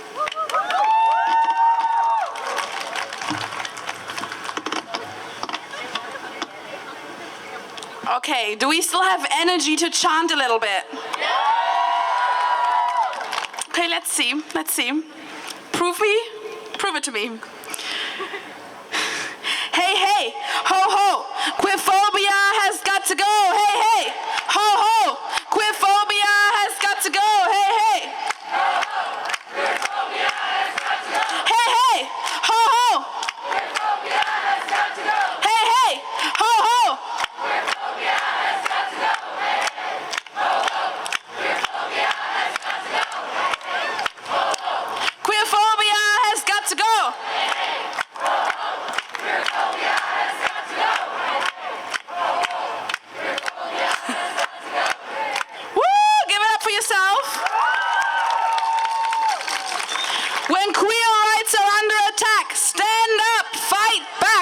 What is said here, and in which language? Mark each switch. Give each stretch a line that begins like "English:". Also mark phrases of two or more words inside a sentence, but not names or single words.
English: Okay, do we still have energy to chant a little bit? Okay, let's see. Prove it to me. Hey, hey, ho, ho, queerphobia has got to go. Hey, hey, ho, ho, queerphobia has got to go. Hey, hey. Hey, hey, ho, ho. Hey, hey, ho, ho. Queerphobia has got to go. Woo! Give it up for yourself. When queer rights are under attack, stand up, fight back.